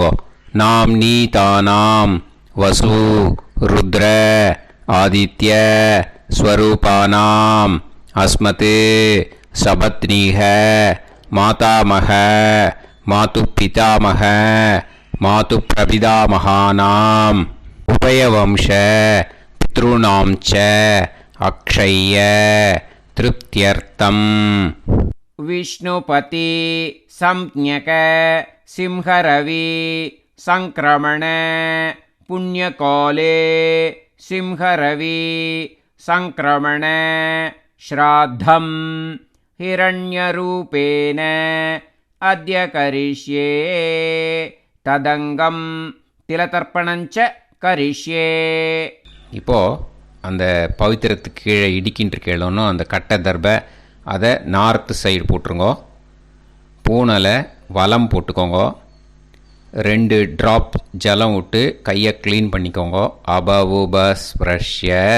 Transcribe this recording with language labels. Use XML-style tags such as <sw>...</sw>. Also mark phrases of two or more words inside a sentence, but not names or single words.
<sa>नाम् नी तानाम् वसु रुद्र आदित्य स्वरूपाणाम् अस्मत् सपत्नीक मातामह मातुः पितामह मातुः प्रपितामहानाम् उभयवंश पितृणाम् च अक्षय तृप्त्यर्थम्. विष्णुपति संज्ञक सिंहरवि संक्रमण पुण्यकाले सिंहरवि संक्रमण श्राद्धं हिरण्यरूपेण अद्य करिष्ये तदंगम तिलतर्पणञ्च करिष्ये.</sa> <ta>இப்போது அந்த பவித்திரத்துக்கு கீழே இடிக்கின்ற கேளோன்னு அந்த கட்டை தர்பை அதை</ta> <en>north side</en> <ta>போட்டுருங்க. பூனலை வலம் போட்டுக்கோங்க. 2 ட்ராப் ஜலம் விட்டு கையை க்ளீன் பண்ணிக்கோங்க.</ta> <sa>அபவுபஸ்ப்ரஷ்ய.</sa>